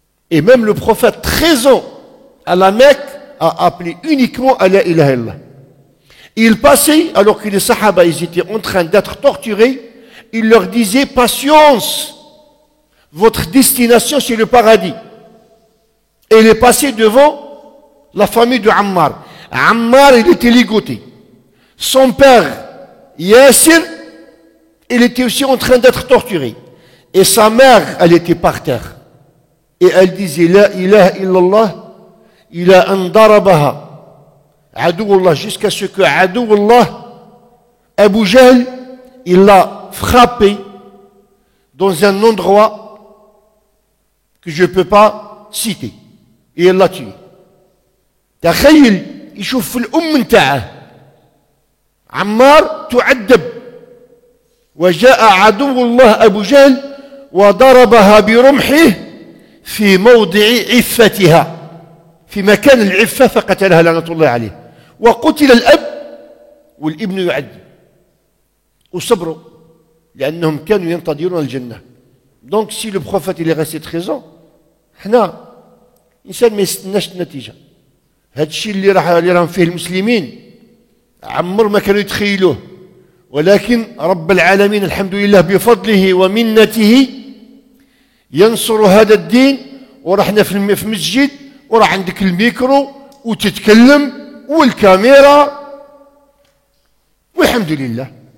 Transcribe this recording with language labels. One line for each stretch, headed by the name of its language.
French: Et même le prophète, 13 ans à la Mecque, a appelé uniquement à la ilaha illallah. Il passait, alors que les Sahaba ils étaient en train d'être torturés, il leur disait patience, votre destination c'est le paradis. Et il est passé devant la famille de Ammar. Ammar, il était ligoté. Son père, Yassir, il était aussi en train d'être torturé. Et sa mère, elle était par terre. Et elle disait la ilaha illallah,
Arabic: ila an darabaha Adoullah,
French: jusqu'à ce que Adoullah, Abu Jahl, il l'a frappé dans un endroit que je ne peux pas citer. Et elle l'a tué.
Arabic: تخيل يشوف الأم نتاعه عمار تعذب، وجاء عدو الله أبو جهل وضربها برمحه في موضع عفتها، في مكان العفة، فقتلها لعنة الله عليه. وقتل الأب والابن يعذب، وصبروا لأنهم كانوا ينتظرون الجنة.
French: Donc si le prophète il est resté 13 ans،
Arabic: حنا إنسان ما يستناش النتيجة. هذا الشيء اللي راهم فيه المسلمين عمر ما كانوا يتخيلوه، ولكن رب العالمين الحمد لله بفضله ومنته ينصر هذا الدين. ورحنا في مسجد وراح عندك الميكرو وتتكلم والكاميرا والحمد لله.